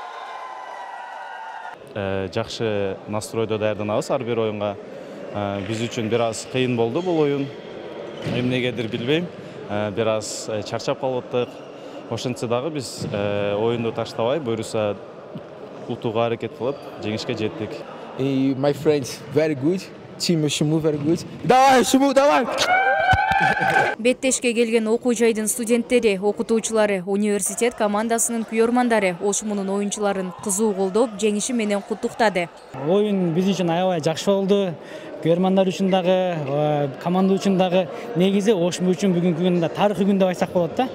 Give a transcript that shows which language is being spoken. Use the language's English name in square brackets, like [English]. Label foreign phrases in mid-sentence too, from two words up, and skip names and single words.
[Kyrgyz] Жакшы настройдо даярданабыз ар бир оюнга. Биз үчүн бир аз кыйын болду бул оюн. Эмнегедир билбейм, бир аз чарчап калыптык. Ошентсе дагы биз оюнду таштабай, буюрса утууга аракет кылып, жеңишке жеттик. [English] My friends very good. Team Шуму very good. [Russian] Давай, Шуму, давай! [Kyrgyz] Беттешке келген окуу жайдын студенттери, окутуучулары, университет командасынын күйөрмандары Ошмунун оюнчуларын кызуу колдоп, жеңиши менен куттуктады. Оюн биз үчүн аябай жакшы болду. Күйөрмандар үчүн дагы, команда үчүн дагы негизи Ошму үчүн бүгүнкү күндө тарыхый күн деп айтсак болот да.